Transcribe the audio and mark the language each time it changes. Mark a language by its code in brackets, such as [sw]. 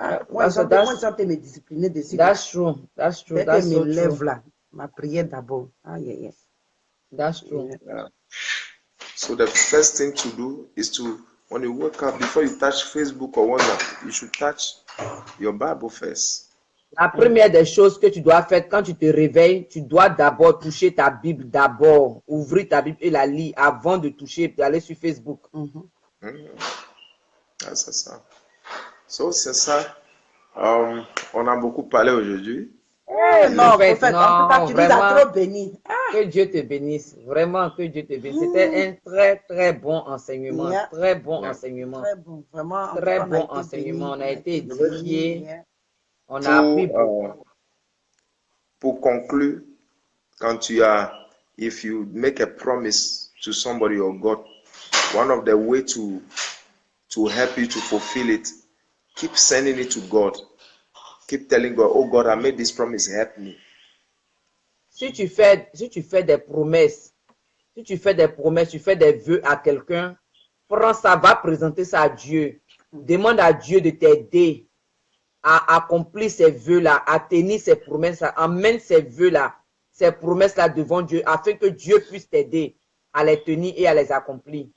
[fr] Moi, j'entends me discipliner dessus. [en] That's true. That's true. That's so true. [fr] Là, ma prière d'abord. [en] That's true. Yeah. So the first thing to do is to, when you wake up, before you touch Facebook or WhatsApp, you should touch your Bible first. [fr] La première des choses que tu dois faire quand tu te réveilles, tu dois d'abord toucher ta Bible d'abord. Ouvrir ta Bible et la lire avant de toucher, d'aller sur Facebook. Ah, c'est ça. So, c'est ça. On a beaucoup parlé aujourd'hui. Non, prophète, en tout cas, tu nous as trop béni. Que Dieu te bénisse. Vraiment, que Dieu te bénisse. C'était un très, très bon enseignement. Très bon enseignement. Très bon, vraiment. Très bon enseignement. On a été édifiés. On a appris beaucoup. Pour conclure, [en] if you make a promise to somebody or God, one of the way to help you to fulfill it, keep sending it to God. Keep telling God, oh God, I made this promise, help me. [fr] Si tu fais des promesses, tu fais des vœux à quelqu'un, prends ça, va présenter ça à Dieu. Demande à Dieu de t'aider à accomplir ces vœux-là, à tenir ces promesses-là. Emmène ces vœux-là, ces promesses-là devant Dieu, afin que Dieu puisse t'aider à les tenir et à les accomplir.